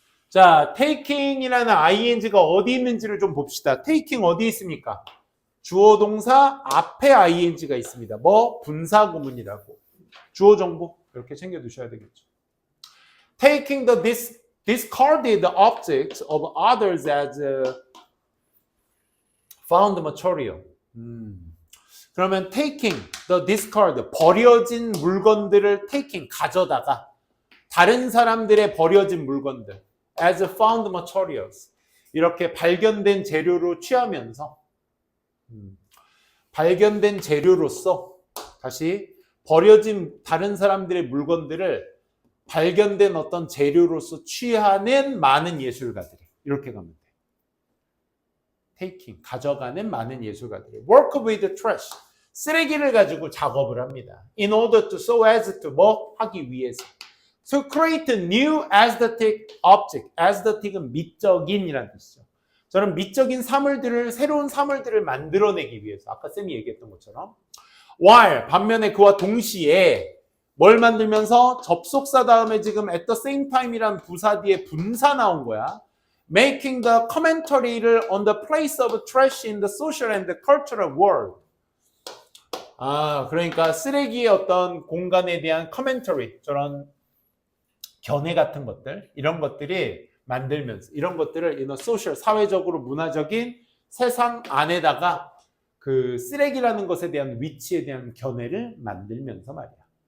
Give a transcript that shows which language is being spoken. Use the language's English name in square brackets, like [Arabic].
[Korean] 자, taking이라는 ing가 어디 있는지를 좀 봅시다. taking 어디 있습니까? 주어 동사 앞에 ing가 있습니다. 분사 구문이라고. 주어 정보 이렇게 챙겨 두셔야 되겠죠. [English] Taking the discarded objects of others as found material. [Korean] 그러면 [English] taking the discard, [Korean] 버려진 물건들을 taking, 가져다가 다른 사람들의 버려진 물건들 [English] as found materials, [Korean] 이렇게 발견된 재료로 취하면서 발견된 재료로서 다시 버려진 다른 사람들의 물건들을 발견된 어떤 재료로서 취하는 많은 예술가들이, 이렇게 가면 돼. taking, 가져가는 많은 예술가들이 [English] work with trash, [Korean] 쓰레기를 가지고 작업을 합니다. [English] in order to, so as to, [Korean] 하기 위해서. [English] To create a new aesthetic object. [Korean] aesthetic은 미적인이라는 뜻이죠. 저는 미적인 사물들을, 새로운 사물들을 만들어내기 위해서, 아까 쌤이 얘기했던 것처럼 while 반면에 그와 동시에 뭘 만들면서 접속사 다음에 지금 [English] at the same time [Korean] 이란 부사 뒤에 분사 나온 거야. [English] making the commentary를 on the place of trash in the social and the cultural world. [Korean] 그러니까 쓰레기의 어떤 공간에 대한 commentary, 저런 견해 같은 것들, 이런 것들이 만들면서 이런 것들을 [English] in a social, [Korean] 사회적으로 문화적인 세상 안에다가 그 쓰레기라는 것에 대한 위치에 대한 견해를 만들면서 말이야.